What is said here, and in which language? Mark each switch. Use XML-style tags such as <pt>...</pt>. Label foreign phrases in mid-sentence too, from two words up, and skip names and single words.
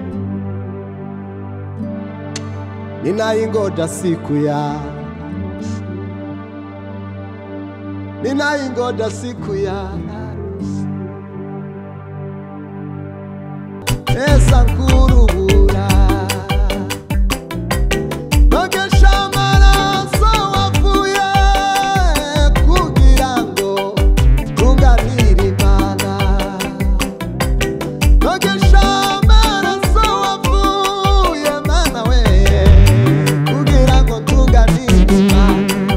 <sw>Ninaingoja siku ya harusi. Ninaingoja siku ya harusi.</sw> <rw>Esa nkurubura nogesha amaraso wavuye kugira ngo tunganire Imana. Nogesha amaraso wavuye Mana we kugira ngo tunganire Imana.</rw>